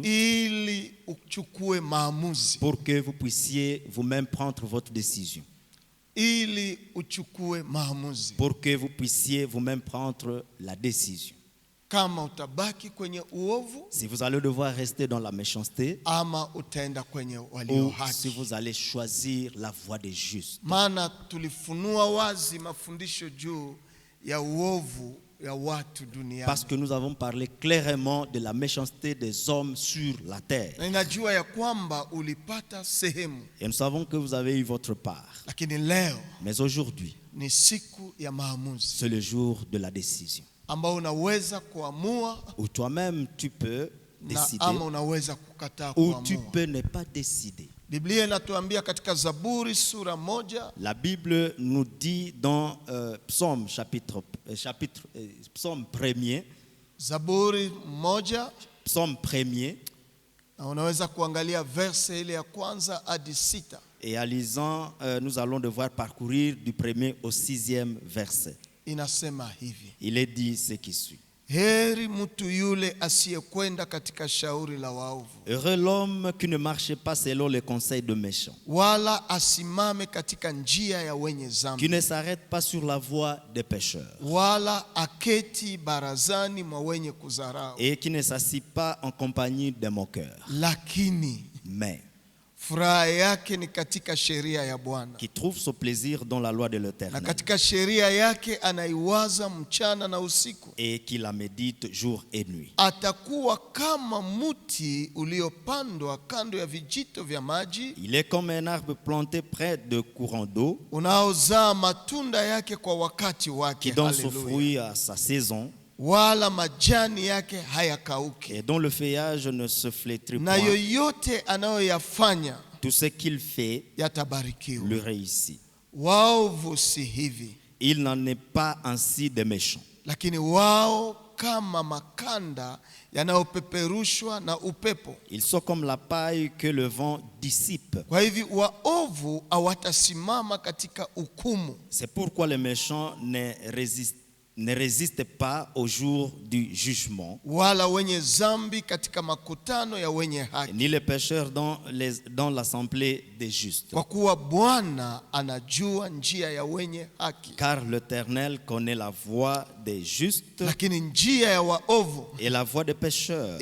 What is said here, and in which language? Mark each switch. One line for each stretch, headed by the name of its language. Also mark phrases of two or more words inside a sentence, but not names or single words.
Swahili: ili uchukue maamuzi,
French: pour que vous puissiez vous-même prendre votre décision.
Swahili: ili uchukue maamuzi,
French: Pour que vous puissiez vous-même prendre la décision.
Swahili: kama utabaki kwenye uovu
French: Si vous allez devoir rester dans la méchanceté
Swahili: ama utaenda kwenye walio
French: ou si
Swahili: haki.
French: vous allez choisir la voie des justes.
Swahili: Maana tulifunua wazi mafundisho juu ya uovu ya watu duniani,
French: Parce que nous avons parlé clairement de la méchanceté des hommes sur la terre.
Swahili: na ninajua ya kwamba ulipata sehemu,
French: Et nous savons que vous avez eu votre part.
Swahili: lakini leo
French: Mais aujourd'hui,
Swahili: ni siku ya maamuzi,
French: c'est le jour de la décision.
Swahili: ambao unaweza kuamua
French: Où toi-même tu peux
Swahili: na
French: décider
Swahili: ama unaweza kukataa
French: ou tu
Swahili: kuamua.
French: peux ne pas décider.
Swahili: Biblia inatuambia katika Zaburi sura 1
French: La Bible nous dit dans Psaume Psaume 1er,
Swahili: Zaburi 1,
French: Psaume 1er,
Swahili: na unaweza kuangalia verse ile ya kwanza hadi 6.
French: et en lisant, nous allons devoir parcourir du 1er au 6e verset.
Swahili: Inasema hivi:
French: Il est dit ce qui suit.
Swahili: heri mtu yule asiyekwenda katika shauri la waovu,
French: Heureux l'homme qui ne marche pas selon les conseils de méchants,
Swahili: wala asimame katika njia ya wenye
French: qui
Swahili: dhambi,
French: ne s'arrête pas sur la voie des pécheurs,
Swahili: wala aketi barazani mwa wenye kudharau,
French: et qui ne s'assit pas en compagnie des moqueurs,
Swahili: lakini
French: mais
Swahili: furaha yake ni katika sheria ya Bwana,
French: qui trouve son plaisir dans la loi de
Swahili: na
French: l'Éternel,
Swahili: katika sheria yake anaiwaza mchana na usiku.
French: et qui la médite jour et nuit.
Swahili: Atakuwa kama mti uliopandwa kando ya vijito vya maji,
French: Il est comme un arbre planté près de courants d'eau,
Swahili: unaozaa matunda yake kwa wakati wake.
French: qui donne son
Swahili: Haleluya.
French: fruit à sa saison,
Swahili: Wala majani yake hayakauki,
French: et dont le feuillage ne se flétrit
Swahili: na
French: point.
Swahili: yoyote anayoyafanya
French: Tout ce qu'il fait
Swahili: yatabarikiwa.
French: le réussit.
Swahili: Waovu si hivi,
French: Il n'en est pas ainsi des méchants,
Swahili: lakini wao kama makanda yanayopeperushwa na upepo.
French: ils sont comme la paille que le vent dissipe.
Swahili: Kwa hivi waovu hawatasimama katika hukumu,
French: C'est pourquoi les méchants ne résistent pas au jour du jugement,
Swahili: wala wenye dhambi katika makutano ya wenye haki,
French: ni les pécheurs dans l'assemblée des justes.
Swahili: kwa kuwa Bwana anajua njia ya wenye haki,
French: Car l'Éternel connaît la voie des justes,
Swahili: lakini njia ya waovu
French: et la voie des pécheurs